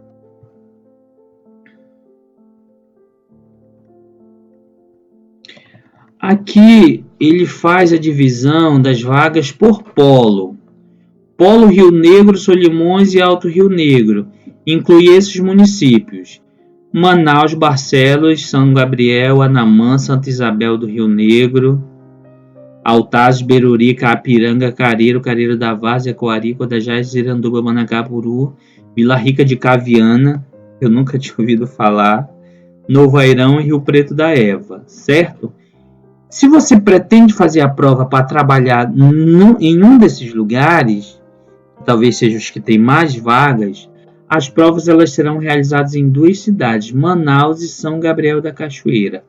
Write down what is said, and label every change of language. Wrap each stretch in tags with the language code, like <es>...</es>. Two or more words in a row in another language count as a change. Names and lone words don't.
<pt>Aqui ele faz a divisão das vagas por polo. Polo Rio Negro, Solimões e Alto Rio Negro. Inclui esses municípios: Manaus, Barcelos, São Gabriel, Anamã, Santa Isabel do Rio Negro, Altazes, Beruri, Capiranga, Careiro, Careiro da Várzea, Coari, Codajás, Iranduba, Manacapuru, Vila Rica de Caviana, eu nunca tinha ouvido falar, Novo Airão e Rio Preto da Eva, certo? Se você pretende fazer a prova para trabalhar em um desses lugares, talvez seja os que têm mais vagas, as provas elas serão realizadas em 2 cidades, Manaus e São Gabriel da Cachoeira.</pt>